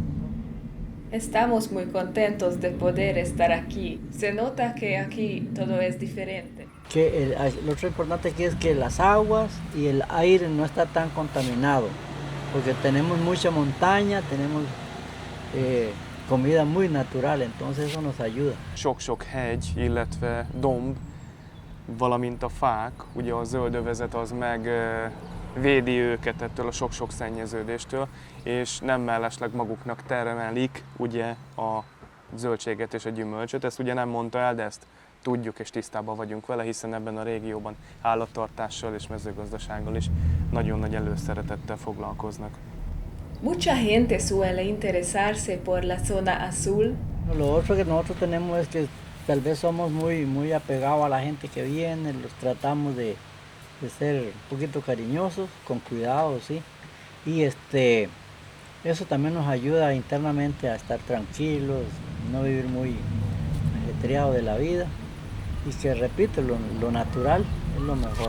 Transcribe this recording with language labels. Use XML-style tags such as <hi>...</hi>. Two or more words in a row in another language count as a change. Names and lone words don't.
<es>Estamos muy contentos de poder estar aquí. Se nota que aquí todo es diferente. Lo otro importante aquí es que las aguas y el aire no está tan contaminado. porque tenemos mucha montaña, tenemos comida muy natural, entonces eso nos ayuda.</es> <hu>Sok-sok hegy, illetve domb, valamint a fák, ugye a zöldövezet az meg védi őket ettől a sok-sok szennyeződéstől, és nem mellesleg maguknak termelik ugye a zöldséget és a gyümölcsöt. Ezt ugye nem mondta el, de ezt tudjuk és tisztában vagyunk vele, hiszen ebben a régióban állattartással és mezőgazdasággal is nagyon nagy előszeretettel foglalkoznak.</hu> <es>Mucha gente suele interesarse por la zona azul. Lo otro que nosotros tenemos es que tal vez somos muy apegados a la gente que viene, los tratamos de ser un poquito cariñosos, con cuidado, ¿sí? Y eso también nos ayuda internamente a estar tranquilos, no vivir muy ajetreados de la vida y que, repito, lo natural es lo mejor.</es>